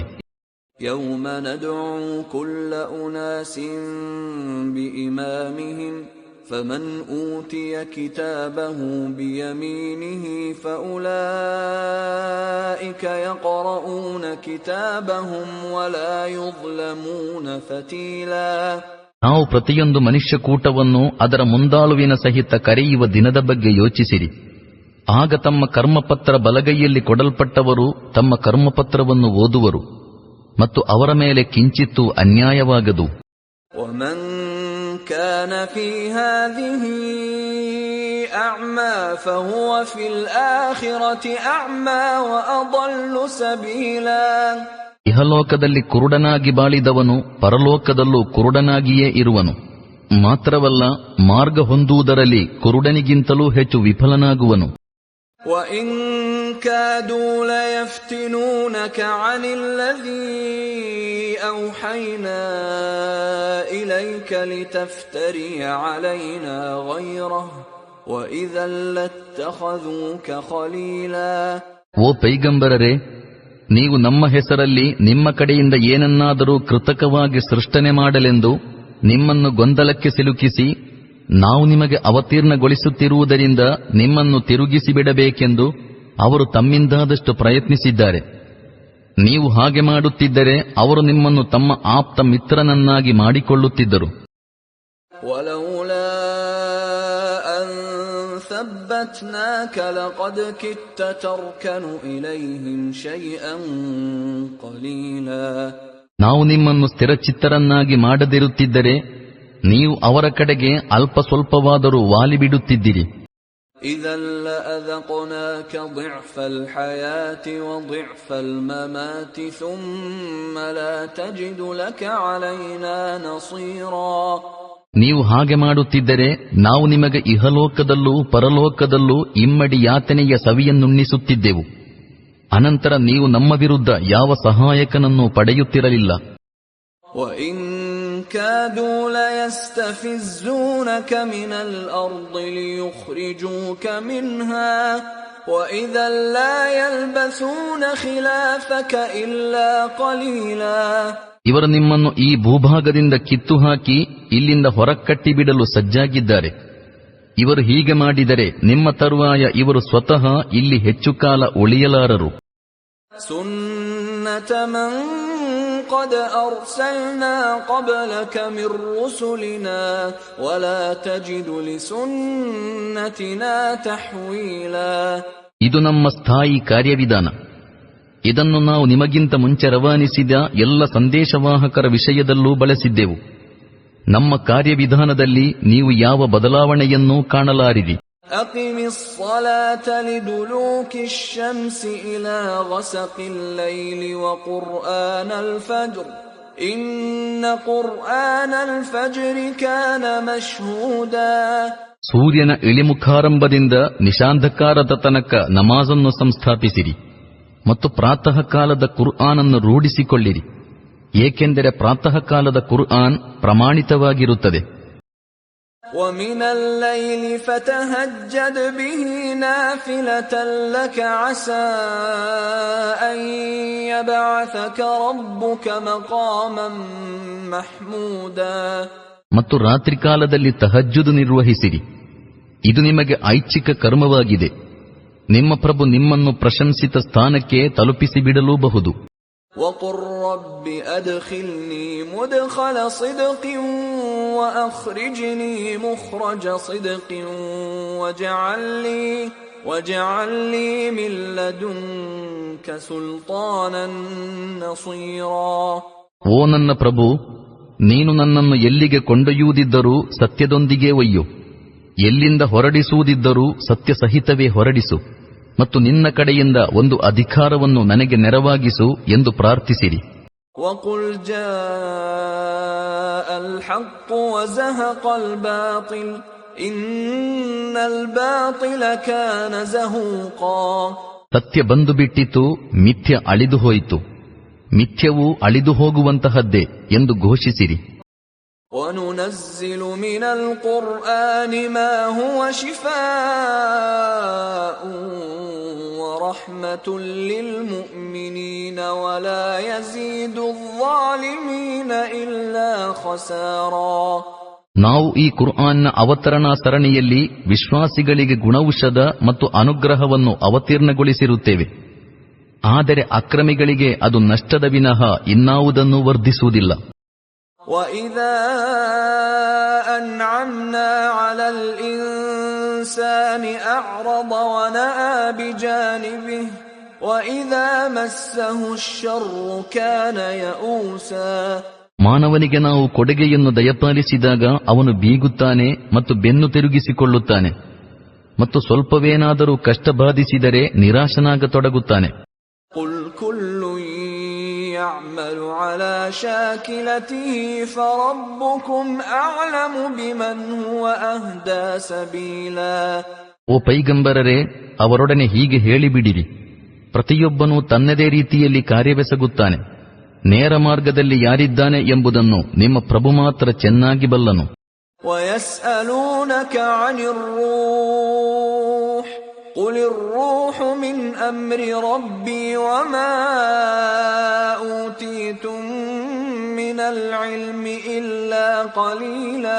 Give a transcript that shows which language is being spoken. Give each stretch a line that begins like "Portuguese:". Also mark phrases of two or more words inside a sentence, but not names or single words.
Arabic: يوم ندعو كل أناس بإمامهم فمن أوتي كتابه بيمينه فأولئك يقرؤون كتابهم ولا يظلمون فتيلا.
Kannada: ನಾವು ಪ್ರತಿಯೊಂದು ಮನುಷ್ಯಕೂಟವನ್ನು ಅದರ ಮುಂದಾಳುವಿನ ಸಹಿತ ಕರೆಯುವ ದಿನದ ಬಗ್ಗೆ ಯೋಚಿಸಿರಿ. ಆಗ ತಮ್ಮ ಕರ್ಮಪತ್ರ ಬಲಗೈಯಲ್ಲಿ ಕೊಡಲ್ಪಟ್ಟವರು ತಮ್ಮ ಕರ್ಮಪತ್ರವನ್ನು ಓದುವರು ಮತ್ತು ಅವರ ಮೇಲೆ ಕಿಂಚಿತ್ತೂ ಅನ್ಯಾಯವಾಗದು.
Arabic: ومن كان في هذه أعمى فهو في الآخرة أعمى وأضل سبيلا.
Kannada: ಇಹಲೋಕದಲ್ಲಿ ಕುರುಡನಾಗಿ ಬಾಳಿದವನು ಪರಲೋಕದಲ್ಲೂ ಕುರುಡನಾಗಿಯೇ ಇರುವನು. ಮಾತ್ರವಲ್ಲ, ಮಾರ್ಗ ಹೊಂದುವುದರಲ್ಲಿ ಕುರುಡನಿಗಿಂತಲೂ ಹೆಚ್ಚು ವಿಫಲನಾಗುವನು.
Arabic: وإن كادوا ليفتنونك عن الذي أوحينا إليك لتفتري علينا غيره وإذا لاتخذوك خليلا.
Kannada: ಓ ಪೈಗಂಬರರೇ, ನೀವು ನಮ್ಮ ಹೆಸರಲ್ಲಿ ನಿಮ್ಮ ಕಡೆಯಿಂದ ಏನನ್ನಾದರೂ ಕೃತಕವಾಗಿ ಸೃಷ್ಟನೆ ಮಾಡಲೆಂದು ನಿಮ್ಮನ್ನು ಗೊಂದಲಕ್ಕೆ ಸಿಲುಕಿಸಿ ನಾವು ನಿಮಗೆ ಅವತೀರ್ಣಗೊಳಿಸುತ್ತಿರುವುದರಿಂದ ನಿಮ್ಮನ್ನು ತಿರುಗಿಸಿ ಬಿಡಬೇಕೆಂದು ಅವರು ತಮ್ಮಿಂದಾದಷ್ಟು ಪ್ರಯತ್ನಿಸಿದ್ದಾರೆ. ನೀವು ಹಾಗೆ ಮಾಡುತ್ತಿದ್ದರೆ ಅವರು ನಿಮ್ಮನ್ನು ತಮ್ಮ ಆಪ್ತ ಮಿತ್ರನನ್ನಾಗಿ ಮಾಡಿಕೊಳ್ಳುತ್ತಿದ್ದರು.
Arabic: ولولا أن ثبتناك لقد كدت تركن إليهم شيئا قليلا.
Kannada: ನಾವು ನಿಮ್ಮನ್ನು ಸ್ಥಿರಚಿತ್ತರನ್ನಾಗಿ ಮಾಡದಿರುತ್ತಿದ್ದರೆ ನೀವು ಅವರ ಕಡೆಗೆ ಅಲ್ಪ ಸ್ವಲ್ಪವಾದರೂ ವಾಲಿಬಿಡುತ್ತಿದ್ದಿರಿ.
Arabic: إذا لأذقناك ضعف الحياة وضعف الممات ثم لا تجد لك علينا نصيرا.
Kannada: ನೀವು ಹಾಗೆ ಮಾಡುತ್ತಿದ್ದರೆ ನಾವು ನಿಮಗೆ ಇಹಲೋಕದಲ್ಲೂ ಪರಲೋಕದಲ್ಲೂ ಇಮ್ಮಡಿ ಯಾತನೆಯ ಸವಿಯನ್ನುಣ್ಣಿಸುತ್ತಿದ್ದೆವು. ಅನಂತರ ನೀವು ನಮ್ಮ ವಿರುದ್ಧ ಯಾವ ಸಹಾಯಕನನ್ನು ಪಡೆಯುತ್ತಿರಲಿಲ್ಲ.
Arabic: وَإِن كَادُوا لَيَسْتَفِزُّونَكَ مِنَ الْأَرْضِ لِيُخْرِجُوكَ مِنْهَا وَإِذًا لَّا يَلْبَثُونَ خِلَافَكَ إِلَّا قَلِيلًا.
Kannada: ಇವರು ನಿಮ್ಮನ್ನು ಈ ಭೂಭಾಗದಿಂದ ಕಿತ್ತು ಹಾಕಿ ಇಲ್ಲಿಂದ ಹೊರಕಟ್ಟಿಬಿಡಲು ಸಜ್ಜಾಗಿದ್ದಾರೆ. ಇವರು ಹೀಗೆ ಮಾಡಿದರೆ ನಿಮ್ಮ ತರುವಾಯ ಇವರು ಸ್ವತಃ ಇಲ್ಲಿ ಹೆಚ್ಚು ಕಾಲ ಉಳಿಯಲಾರರು.
Arabic: سنة من قد أرسلنا قبلك من رسلنا ولا تجد لسنتنا تحويلا.
Kannada: ಇದು ನಮ್ಮ ಸ್ಥಾಯಿ ಕಾರ್ಯವಿಧಾನ. ಇದನ್ನು ನಾವು ನಿಮಗಿಂತ ಮುಂಚೆ ರವಾನಿಸಿದ ಎಲ್ಲ ಸಂದೇಶವಾಹಕರ ವಿಷಯದಲ್ಲೂ ಬಳಸಿದ್ದೆವು. ನಮ್ಮ ಕಾರ್ಯವಿಧಾನದಲ್ಲಿ ನೀವು ಯಾವ ಬದಲಾವಣೆಯನ್ನೂ ಕಾಣಲಾರಿರಿ.
Arabic: أقم الصلاة لدلوك الشمس إلى غسق الليل وقرآن الفجر إن قرآن الفجر كان مشهودا.
Kannada: ಸೂರ್ಯನ ಇಳಿಮುಖಾರಂಭದಿಂದ ನಿಶಾಂಧಕಾರದ ತನಕ ನಮಾಜನ್ನು ಸಂಸ್ಥಾಪಿಸಿರಿ ಮತ್ತು ಪ್ರಾತಃ ಕಾಲದ ಕುರ್ಆನನ್ನು ರೂಢಿಸಿಕೊಳ್ಳಿರಿ, ಏಕೆಂದರೆ ಪ್ರಾತಃ ಕಾಲದ ಕುರ್ಆನ್ ಪ್ರಮಾಣಿತವಾಗಿರುತ್ತದೆ.
Arabic: وَمِنَ اللَّيْلِ فَتَهَجَّدْ بِهِ نَافِلَةً لَكَ عَسَىٰ أَن يَبْعَثَكَ رَبُّكَ مَقَامًا مَحْمُودًا.
Kannada: ಮತ್ತು ರಾತ್ರಿ ಕಾಲದಲ್ಲಿ ತಹಜ್ಜುದ್ ನಿರ್ವಹಿಸಿರಿ, ಇದು ನಿಮಗೆ ಐಚ್ಛಿಕ ಕರ್ಮವಾಗಿದೆ. ನಿಮ್ಮ ಪ್ರಭು ನಿಮ್ಮನ್ನು ಪ್ರಶಂಸಿತ ಸ್ಥಾನಕ್ಕೆ ತಲುಪಿಸಿಬಿಡಲೂಬಹುದು.
Arabic: وَقُلْ رَبِّ أَدْخِلْنِي مُدْخَلَ صِدْقٍ وَأَخْرِجْنِي مُخْرَجَ صِدْقٍ وَاجْعَلْ لِي مِن لَّدُنكَ سُلْطَانًا نَّصِيرًا.
Kannada: ಓ ನನ್ನ ಪ್ರಭು, ನೀನು ನನ್ನನ್ನು ಎಲ್ಲಿಗೆ ಕೊಂಡೊಯ್ಯುವುದಿದ್ದರೂ ಸತ್ಯದೊಂದಿಗೆ ಒಯ್ಯು, ಎಲ್ಲಿಂದ ಹೊರಡಿಸುವುದಿದ್ದರೂ ಸತ್ಯ ಸಹಿತವೇ ಹೊರಡಿಸು, ಮತ್ತು ನಿನ್ನ ಕಡೆಯಿಂದ ಒಂದು ಅಧಿಕಾರವನ್ನು ನನಗೆ ನೆರವಾಗಿಸು ಎಂದು ಪ್ರಾರ್ಥಿಸಿರಿ.
Arabic: وَقُلْ جَاءَ الْحَقُّ وَزَهَقَ الْبَاطِلُ إِنَّ الْبَاطِلَ كَانَ زَهُوقًا.
Kannada: ಸತ್ಯ ಬಂದು ಬಿಟ್ಟಿತು, ಮಿಥ್ಯ ಅಳಿದು ಹೋಯಿತು, ಮಿಥ್ಯವು ಅಳಿದು ಹೋಗುವಂತಹದ್ದೇ ಎಂದು ಘೋಷಿಸಿರಿ.
Arabic: وَنُنَزِّلُ مِنَ الْقُرْآنِ مَا هُوَ شِفَاءٌ وَرَحْمَةٌ لِّلْمُؤْمِنِينَ وَلَا يَزِيدُ الظَّالِمِينَ إِلَّا خَسَارًا.
Kannada: ನಾವು ಈ ಕುರ್ಆನ್ನ ಅವತರಣಾ ಸರಣಿಯಲ್ಲಿ ವಿಶ್ವಾಸಿಗಳಿಗೆ ಗುಣೌಷಧ ಮತ್ತು ಅನುಗ್ರಹವನ್ನು ಅವತೀರ್ಣಗೊಳಿಸಿರುತ್ತೇವೆ. ಆದರೆ ಅಕ್ರಮಿಗಳಿಗೆ ಅದು ನಷ್ಟದ ವಿನಃ ಇನ್ನಾವುದನ್ನೂ ವರ್ಧಿಸುವುದಿಲ್ಲ.
Arabic: وَإِذَا أَنْعَمْنَا عَلَى الْإِنسَانِ أَعْرَضَ وَنَأَىٰ بِجَانِبِهِ وَإِذَا مَسَّهُ الشَّرُّ كَانَ يَئُوسًا.
Kannada: ಮಾನವನಿಗೆ ನಾವು ಕೊಡುಗೆಯನ್ನು ದಯಪಾಲಿಸಿದಾಗ ಅವನು ಬೀಗುತ್ತಾನೆ ಮತ್ತು ಬೆನ್ನು ತಿರುಗಿಸಿಕೊಳ್ಳುತ್ತಾನೆ, ಮತ್ತು ಸ್ವಲ್ಪವೇನಾದರೂ ಕಷ್ಟ ಬಾಧಿಸಿದರೆ ನಿರಾಶನಾಗತೊಡಗುತ್ತಾನೆ.
Arabic: قُلْ كُلٌّ يَعْمَلُ عَلَى شَاكِلَتِهِ فَرَبُّكُمْ أَعْلَمُ بِمَنْ هُوَ أَهْدَىٰ سَبِيلًا.
Kannada: ಓ ಪೈಗಂಬರರೇ, ಅವರೊಡನೆ ಹೀಗೆ ಹೇಳಿಬಿಡಿರಿ, ಪ್ರತಿಯೊಬ್ಬನೂ ತನ್ನದೇ ರೀತಿಯಲ್ಲಿ ಕಾರ್ಯವೆಸಗುತ್ತಾನೆ. ನೇರ ಮಾರ್ಗದಲ್ಲಿ ಯಾರಿದ್ದಾನೆ ಎಂಬುದನ್ನು ನಿಮ್ಮ ಪ್ರಭು ಮಾತ್ರ ಚೆನ್ನಾಗಿ ಬಲ್ಲನು.
Arabic: وَيَسْأَلُونَكَ عَنِ الرُّوحِ قُلِ الرُّوحُ مِنْ أَمْرِ رَبِّي وَمَا أُوتِيتُم مِّنَ الْعِلْمِ إِلَّا قَلِيلًا.